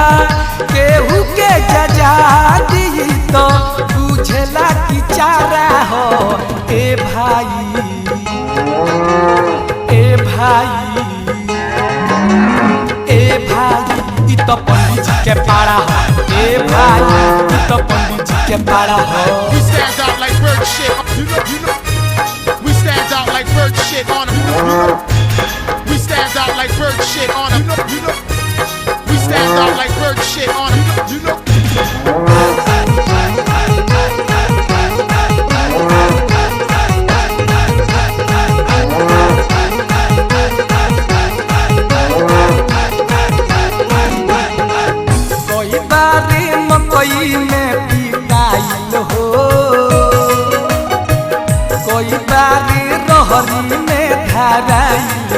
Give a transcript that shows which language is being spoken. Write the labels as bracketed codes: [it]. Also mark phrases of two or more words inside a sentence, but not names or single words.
[bho] केहू के जजा दी तो बुझेला कि चारा हो। ए भाई, ए भाई, ए भाई, इ तो पंडित जी के पारा है। ए भाई, इ तो पंडित जी के पारा है। [en] We stand out like bird shit. We stand out like bird shit on them. We stand out like bird shit on them. We stand out like bird shit on them. [bho] कोई बारी मकई में पिटाइल हो, कोई बारी रहरी में धराइल